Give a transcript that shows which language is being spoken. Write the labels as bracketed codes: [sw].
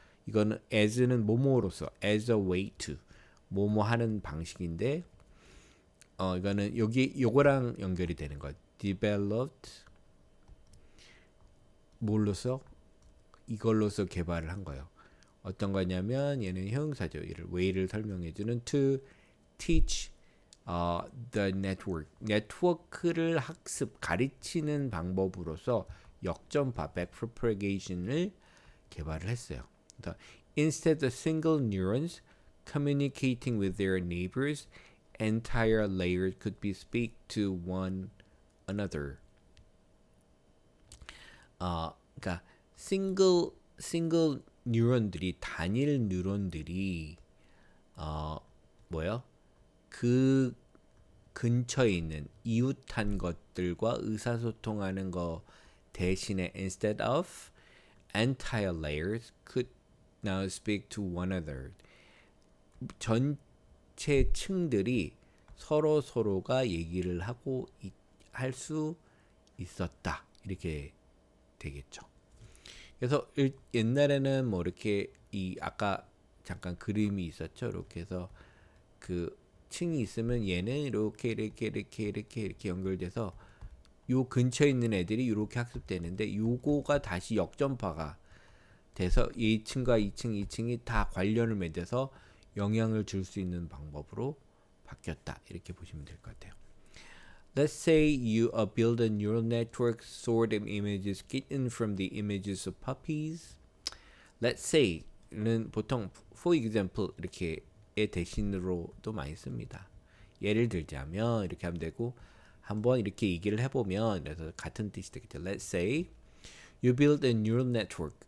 [ko] 이거는 as는 뭐뭐로서, [en] as a way to [ko] 뭐뭐 하는 방식인데, 이거는 요거랑 연결이 되는 거예요. developed 뭘로서, 이걸로서 개발을 한 거예요. 어떤 거냐면 얘는 형용사죠. 얘를 way를 설명해주는 [en] to teach the network. [ko] 네트워크를 학습, 가르치는 방법으로서 역전파, backpropagation을 개발을 했어요. [en] Instead of single neurons communicating with their neighbors, entire layers could be speak to one another. [ko] 그러니까 싱글 뉴런들이, 단일 뉴런들이 뭐요? 그 근처에 있는 이웃한 것들과 의사소통하는 거 대신에 [en] instead of entire layers could now speak to one another. [ko] 전체 층들이 서로가 얘기를 하고 할 수 있었다. 이렇게 되겠죠. 그래서 옛날에는 뭐 이렇게 아까 잠깐 그림이 있었죠. 이렇게 해서 그 층이 있으면 얘는 이렇게 연결돼서 요 근처에 있는 애들이 이렇게 학습되는데, 요거가 다시 역전파가 돼서 이 층과 이 층이 다 관련을 맺어서 영향을 줄 수 있는 방법으로 바뀌었다. 이렇게 보시면 될 것 같아요. [en] Let's say you build a neural network, sort images kitten from the images of puppies. Let's say [ko] 는 보통 [en] for example [ko] 이렇게 대신으로도 많이 씁니다. 예를 들자면 이렇게 하면 되고, 한번 이렇게 얘기를 해보면, 그래서 같은 뜻이 되겠죠. [en] Let's say you build a neural network.